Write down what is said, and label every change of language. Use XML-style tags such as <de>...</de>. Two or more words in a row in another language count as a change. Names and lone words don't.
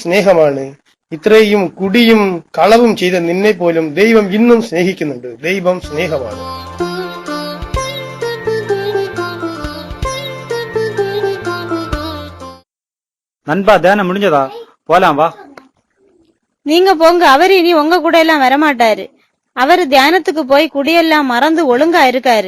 <ml>സ്നേഹമാണ്. ഇത്രയും കുടിയും കളവും ചെയ്ത നിന്നെ പോലും ദൈവം ഇന്നും സ്നേഹിക്കുന്നുണ്ട്. ദൈവം സ്നേഹമാണ്.</ml> <ta>நண்பா தியானம் முடிஞ்சதா? போலாம் வா. நீங்க போங்க, அவரு இனி உங்க கூட எல்லாம் வரமாட்டாரு. அவரு தியானத்துக்கு போய் குடியெல்லாம் மறந்து ஒழுங்கா இருக்காரு.</ta>